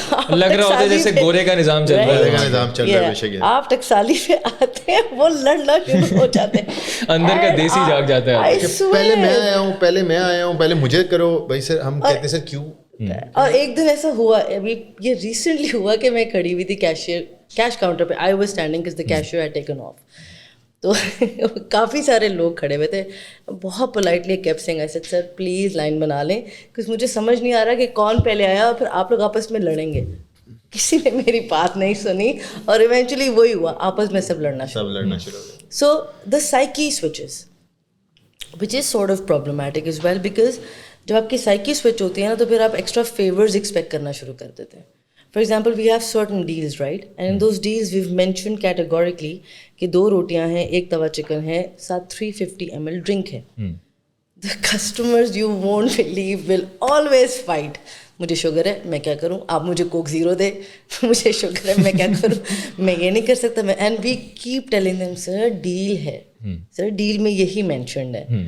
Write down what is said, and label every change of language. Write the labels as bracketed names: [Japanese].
[Urdu] لگ رہا ہوتا ہے جیسے گورے کا نظام چل رہا ہے. آپ ٹکسالی پہ آتے ہیں وہ لڑنا شروع ہو جاتے ہیں, اندر کا دیسی جاگ جاتا ہے. پہلے میں آیا ہوں, پہلے مجھے کرو بھائی سر. ہم کہتے ہیں سر کیوں. اور ایک دن ایسا ہوا, ابھی یہ ریسنٹلی ہوا کہ میں کھڑی ہوئی تھی کیش کاؤنٹر پہ. [English] I was standing because the cashier had taken off. [Urdu] تو کافی سارے لوگ کھڑے ہوئے تھے. بہت politely [English] kept saying, I said [Urdu] sir please line بنا لیں, کیونکہ مجھے سمجھ نہیں آ رہا کہ کون پہلے آیا اور پھر آپ لوگ آپس میں لڑیں گے. کسی نے میری بات نہیں سنی اور ایونچولی وہی ہوا, آپس میں سب لڑنا شروع ہو گئے. [English] so the psyche switches which is sort of problematic as well, بیکاز [Urdu] جب آپ کی سائیکی سوئچ ہوتی ہے نا تو پھر آپ ایکسٹرا فیورز ایکسپیکٹ کرنا شروع کر دیتے ہیں. [English] For example, we have certain deals, right? And in those deals, we've mentioned categorically [Urdu] کہ 2 روٹیاں ہیں, 1 توا چکن ہے, ساتھ 350 ml ڈرنک ہے. [English] The customers, you won't believe, will always fight. [Urdu] مجھے شوگر ہے, میں کیا کروں, آپ مجھے کوک 0 دے. مجھے شوگر ہے, میں کیا کروں, میں یہ نہیں کر سکتا. [English] And we keep telling them, sir [Urdu] deal ہے, سر ڈیل میں یہی مینشنڈ ہے.